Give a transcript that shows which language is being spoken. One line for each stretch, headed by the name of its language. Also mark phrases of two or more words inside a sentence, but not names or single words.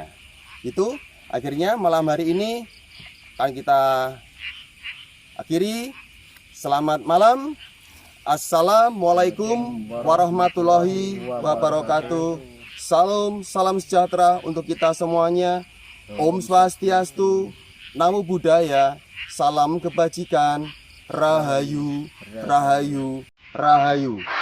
Indonesian: Itu akhirnya malam hari ini akan kita akhiri. Selamat malam.
Arabic: السلام عليكم ورحمة الله وبركاته.
Indonesian: Salam sejahtera untuk kita semuanya.
Sanskrit: ॐ स्वस्त्यस्तु,
Pali: Namo Buddhaya,
Indonesian: salam kebajikan,
Javanese: Rahayu, Rahayu, Rahayu.